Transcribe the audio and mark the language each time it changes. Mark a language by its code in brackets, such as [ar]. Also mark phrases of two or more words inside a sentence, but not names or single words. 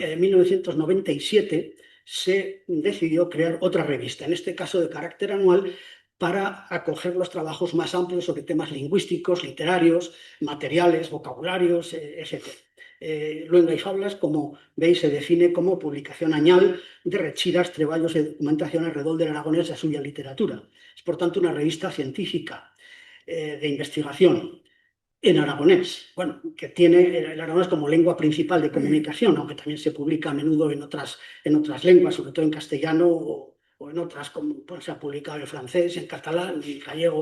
[es] 1997 se decidió crear otra revista, en este caso de carácter anual, para acoger los trabajos más amplios sobre temas lingüísticos, literarios, materiales, vocabularios, etc. Luenga y Fablas, como veis, se define como [an] publicación añal de rechiras, treballos [es] y documentación alrededor del aragonés y [an] a suya literatura. [es] Es, por tanto, una revista científica de investigación en aragonés, bueno, que tiene el aragonés como lengua principal de comunicación, aunque también se publica a menudo en otras lenguas, sobre todo en castellano o en otras, como pues, se ha publicado en francés, en catalán, en gallego.